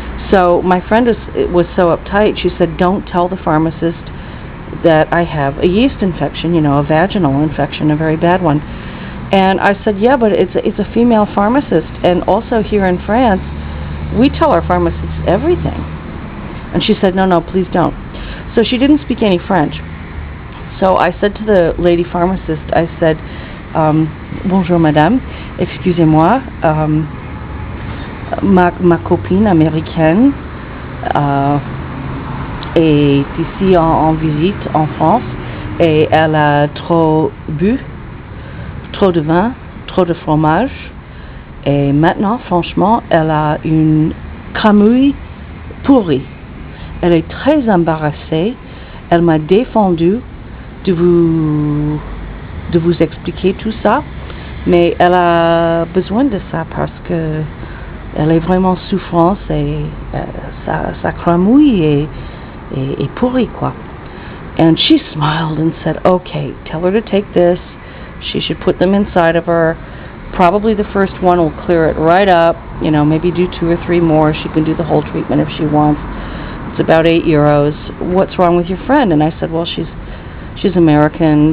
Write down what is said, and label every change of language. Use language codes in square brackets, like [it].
[en] So my friend was so uptight. She said, "Don't tell the pharmacist that I have a yeast infection, you know, a vaginal infection, a very bad one." And I said, "Yeah, but it's a female pharmacist, and also here in France, we tell our pharmacists everything." And she said, "No, please don't." So she didn't speak any French. So I said to the lady pharmacist, I said, [fr] "Bonjour madame, excusez-moi, ma copine américaine est ici en visite en France, et elle a trop bu, trop de vin, trop de fromage, et maintenant, franchement, elle a une cramouille pourrie. Elle est très embarrassée. Elle m'a défendu de vous expliquer tout ça, mais elle a besoin de ça parce que elle est vraiment souffrance, et sa cramouille est pourrie, quoi." [en] And she smiled and said, "Okay, tell her to take this. She should put them inside of her. Probably the first one will clear it right up. You know, maybe do 2 or 3 more. She can do the whole treatment if she wants. It's about €8. What's wrong with your friend?" And I said, "Well, she's American.